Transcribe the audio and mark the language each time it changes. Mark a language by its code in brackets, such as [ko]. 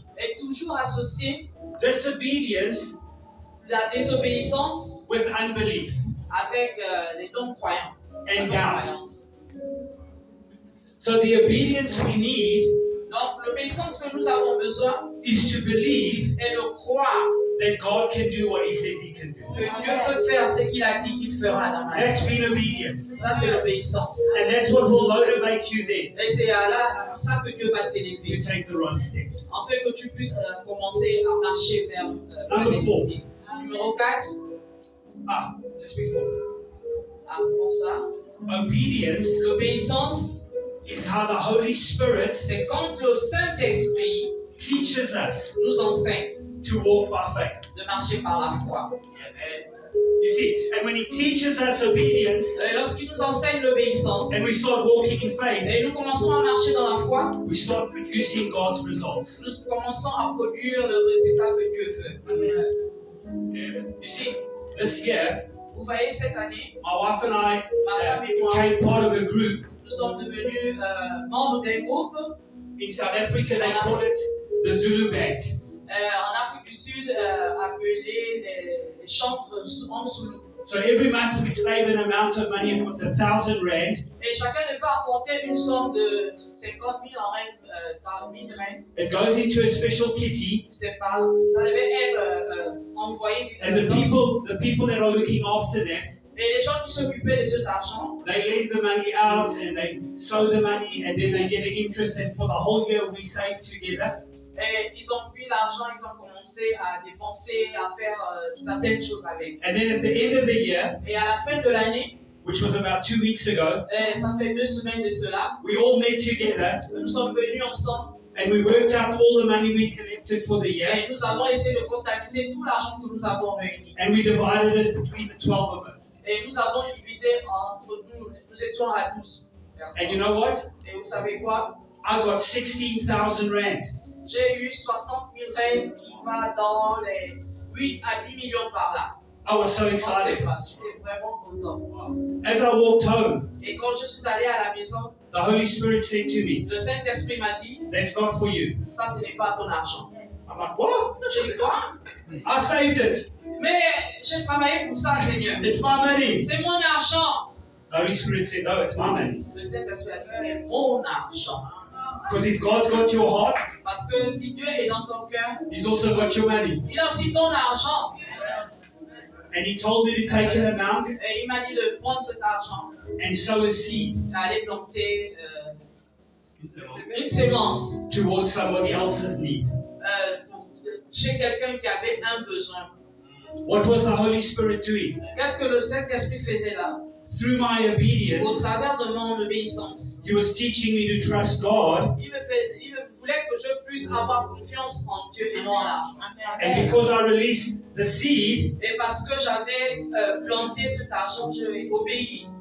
[fr] est toujours associé [en] disobedience [fr] la désobéissance [en] with unbelief [fr] avec les non-croyants. [en] and [fr] La [en] doubt. [fr] non-croyance. [en] So the obedience we need [fr] Donc l'obéissance que nous avons besoin [en] is to believe [fr] est de croire [en] that God can do what He says He can do. [fr] que Dieu peut faire ce qu'il a dit qu'il fera dans ma vie. [en] That's being obedient. [fr] Ça, c'est l'obéissance. [en] And that's what will motivate you then [fr] Et c'est à ça que Dieu va [en] to [fr] t'élever. [en] take the right steps. [fr] En fait, que tu puisses commencer à marcher vers la [en] Number four. [fr] destinée. Numéro 4, [en] Ah, just before. [fr] avant ça, [en] Obedience [fr] l'obéissance, [en] is how the Holy Spirit [fr] c'est quand le Saint-Esprit [en] teaches us [fr] nous enseigne [en] to walk by faith. [fr] de marcher par la foi. [en] You see, and when He teaches us obedience [fr] Et lorsqu'il nous enseigne l'obéissance, [en] and we start walking in faith, [fr] et nous commençons à marcher dans la foi, [en] we start producing God's results. [fr] nous commençons à produire le résultat que Dieu veut. [en] You see, this year, [fr] Vous voyez, cette année, [en] my wife and I [fr] ma femme et moi, [en] became part of a group [fr] nous sommes devenus membres d'un groupe. [en] in South Africa. They call it the Zulu Bank. [fr] En Afrique du Sud, appelé les chantres en Zoulou. [en] So every month we save an amount of money with 1,000 rand. [fr] Et chacun devait apporter une somme de 50 000 en rand, 1000 rand. [en] It goes into a special kitty, [fr] Je sais pas, ça devait être envoyé. [en] and the people that are looking after that, [fr] Et les gens qui s'occupaient de cet argent, [en] they lend the money out and they slow the money, and then they get an interest. And for the whole year we save together. [fr] et ils ont pris l'argent, ils ont commencé à dépenser, à faire certaines choses avec. [en] And then at the end of the year, [fr] Et à la fin de l'année, [en] which was about 2 weeks ago, [fr] ça fait 2 semaines de cela, [en] we all met together [fr] nous sommes venus ensemble [en] and we worked out all the money we collected for the year, [fr] et nous avons essayé de comptabiliser tout l'argent que nous avons réuni. [en] and we divided it between the 12 of us. [fr] Et nous avons divisé entre nous, nous étions à 12 [en] And you [fr] personnes. [en] know what? [fr] Et vous savez quoi? [en] I got 16,000 rand. [fr] J'ai eu 60 000 rand qui va dans les 8 à 10 millions par là. [en] I was so [fr] On sait [en] excited. [fr] pas, j'étais vraiment content. [en] As I walked home, [fr] Et quand je suis allé à la maison, [en] the Holy Spirit said to me, [fr] le Saint-Esprit m'a dit, [en] "That's not for you." [fr] ça ce n'est pas ton argent. [en] I'm like, "What? [fr] J'ai dit quoi? [en] I saved it. [fr] Mais j'ai travaillé pour ça, Seigneur. [en] It's my money." [fr] C'est mon argent. [en] The Holy Spirit said, "No, it's my money." [fr] Le Saint-Esprit a dit, c'est mon argent. [en] Because if God's got your heart, [fr] Parce que si Dieu est dans ton cœur, [en] He's also got your money. [fr] il a aussi ton argent. [en] And He told me to take an amount [fr] Et il m'a dit de prendre cet argent [en] and sow a seed [fr] et aller planter une sémence [en] towards somebody else's need. [fr] chez quelqu'un qui avait un besoin. [en] What was the Holy Spirit doing? [fr] Qu'est-ce que le Saint-Esprit faisait là? [en] Through my [fr] Au [en] obedience, [fr] travers de mon obéissance, [en] He was teaching me to trust God. [fr] il me voulait que je puisse avoir confiance en Dieu et non en l'argent. [en] And because I released the seed, [fr] Et parce que j'avais planté cet argent, j'ai obéi.